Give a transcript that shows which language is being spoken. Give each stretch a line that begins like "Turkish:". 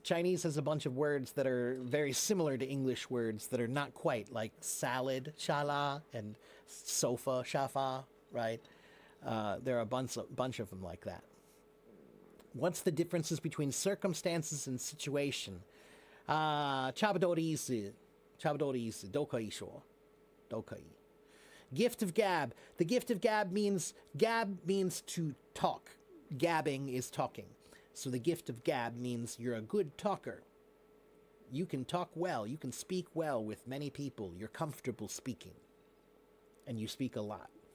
English: Chinese has a bunch of words that are very similar to English words that are not quite, like salad, shala, and sofa, shafa, right? There are a bunch of them like that. What's the differences between circumstances and situation?
Chinese: 差不多的意思，差不多的意思，都可以说，都可以。
English: Gift of gab. The gift of gab means to talk. Gabbing is talking. So the gift of gab means you're a good talker. You can talk well. You can speak well with many people. You're comfortable speaking. And you speak a lot.